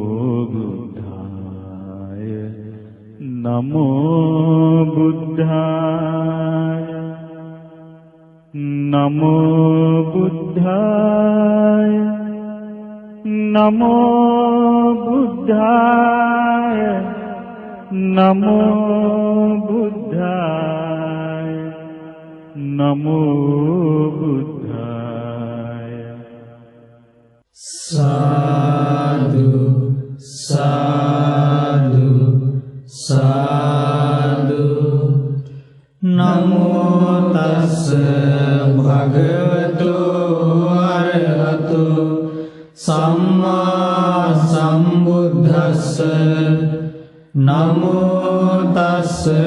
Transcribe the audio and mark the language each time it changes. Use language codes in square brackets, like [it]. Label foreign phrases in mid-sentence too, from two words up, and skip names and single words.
[pi] बुद्धाय नमो बुद्धाय नमो बुद्धाय नमो बुद्धाय नमो बुद्धाय नमो बुद्धाय साधु साधु साधु नमो तस् भगवतो अरहतो सम्मा सम्बुद्धस्स नमो तस्